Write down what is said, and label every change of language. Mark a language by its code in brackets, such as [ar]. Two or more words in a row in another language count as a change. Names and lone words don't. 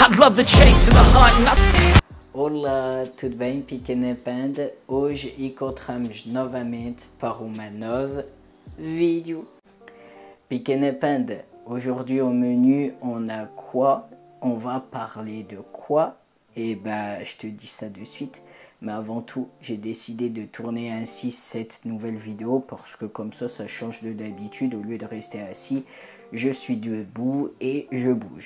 [en] love the chase and the hunt and [pt] Olá, tudo bem, pequena panda? Hoje encontramos novamente para uma nova vídeo. Pequena panda, [fr] aujourd'hui au menu on a quoi? On va parler de quoi? Et bah je te dis ça de suite. Mais avant tout, j'ai décidé de tourner ainsi cette nouvelle vidéo parce que comme ça change de d'habitude. Au lieu de rester assis, je suis debout et je bouge.